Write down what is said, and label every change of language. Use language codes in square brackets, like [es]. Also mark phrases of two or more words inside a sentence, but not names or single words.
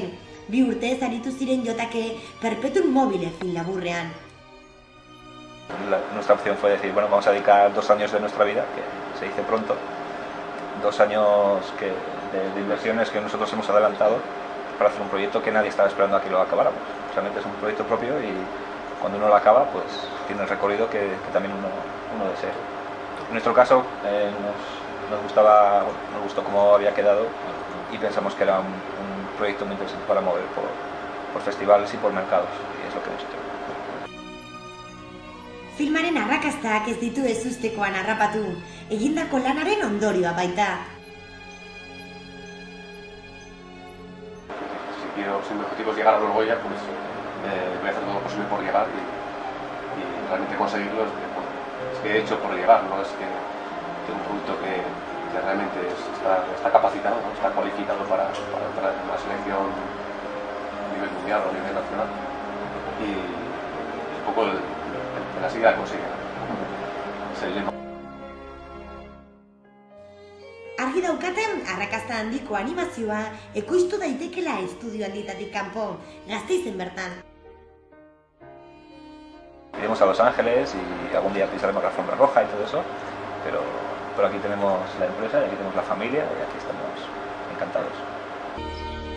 [eu] 2 urtez aritu ziren jotake Perpetuum mobile film laburrean. [es] Nuestra opción fue decir, bueno, vamos a dedicar 2 años de nuestra vida, que se dice pronto, 2 años de inversiones que nosotros hemos adelantado para hacer un proyecto que nadie estaba esperando a que lo acabáramos. Realmente es un proyecto propio y cuando uno lo acaba, pues tiene el recorrido que también uno desea. En nuestro caso, nos gustó cómo había quedado y pensamos que era un proyecto muy interesante para mover por festivales y por mercados, y es lo que hemos hecho. [eu] Filmaren arrakastak ez ditu ezustekoan harrapatu, egindako lanaren ondorioa baita. [es] Si mi objetivo es llegar a los Goya, pues voy a hacer todo lo posible por llegar y realmente conseguirlo. Es que he hecho por llegar, no es que tengo un producto que realmente está capacitado, ¿no? Está cualificado para entrar en una selección a nivel mundial o a nivel nacional, y un poco la siga consigue. [eu] Argi daukaten, arrakasta handiko animazioa ekoiztu daitekela estudio handietatik kanpo, Gasteizen bertan. [es] Iremos a Los Ángeles y algún día pisaremos la alfombra roja y todo eso, pero aquí tenemos la empresa y aquí tenemos la familia y aquí estamos encantados.